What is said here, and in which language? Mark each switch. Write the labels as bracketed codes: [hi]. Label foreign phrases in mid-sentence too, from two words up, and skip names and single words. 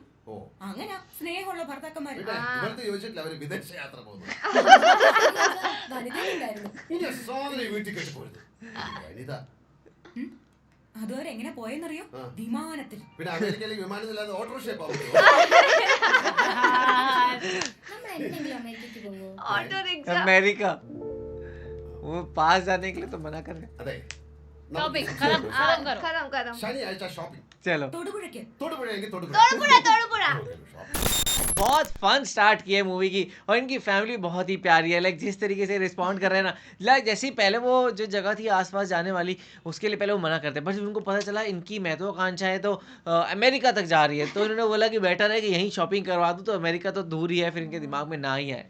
[ml] അങ്ങനെ സ്നേഹമുള്ള ഭർത്താക്കന്മാര്. വിദേശ യാത്ര പോകുന്നു. അതുവരെ എങ്ങനെ പോയെന്നറിയോ? വിമാനത്തിൽ. പിന്നെ അമേരിക്കയിലേക്ക് വിമാനത്തില്ലാതെ ഓട്ടോറിക്ഷ പോകും. [hi] अमेरिका वो पास जाने के लिए तो मना कर रहे. [ml] അതെ, ശനിയാഴ്ച ഷോപ്പിംഗ്. [hi] चलो [ml] തൊടുപുഴയ്ക്ക്. തൊടുപുഴയെങ്കിൽ തൊടുപുഴ. [hi] बहुत फन स्टार्ट की है मूवी की, और इनकी फैमिली बहुत ही प्यारी है. लाइक जिस तरीके से रिस्पॉन्ड कर रहे हैं ना, लाइक जैसे ही पहले वो जो जगह थी आसपास जाने वाली, उसके लिए पहले वो मना करते हैं, बट जब उनको पता चला इनकी महत्वाकांक्षा है तो अमेरिका तक जा रही है, तो इन्होंने बोला कि बेटर है कि यहीं शॉपिंग करवा दूँ, तो अमेरिका तो दूर ही है, फिर इनके दिमाग में ना ही है.